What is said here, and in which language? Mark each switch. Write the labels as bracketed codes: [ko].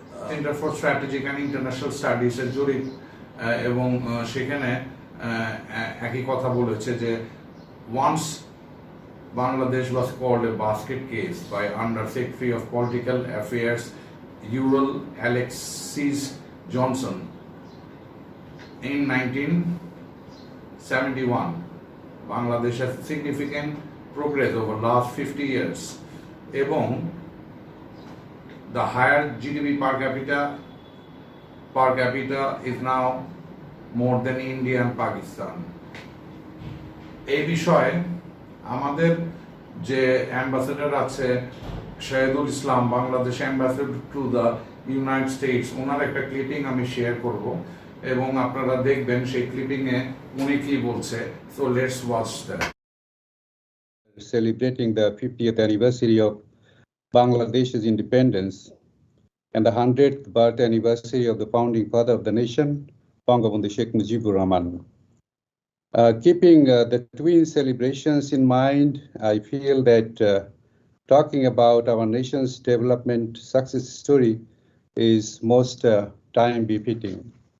[bn] Centre for strategic and international স্টাডিজের জরিপ, এবং সেখানে একই কথা বলেছে যে [en] Once Bangladesh was called a basket case by Under Secretary of Political Affairs Ural Alexis Johnson in 1971. Bangladesh has significant progress over last 50 years, এবং the higher GDP per capita is now more than India and Pakistan. [bn] এই বিষয়ে আমাদের যে ambassador আছে Shahidul Islam, Bangladesh ambassador to the United states, ওনার একটা clipping আমি share করব এবং আপনারা দেখবেন সেই ক্লিপিংয়ে উনি কি বলছে। [en] So let's watch that. Celebrating the 50th anniversary of Bangladesh's independence and the 100th birth anniversary of the founding father of the nation, Bangabandhu Sheikh Mujibur Rahman. Keeping the twin celebrations in mind, I feel that talking about our nation's development success story is most time befitting.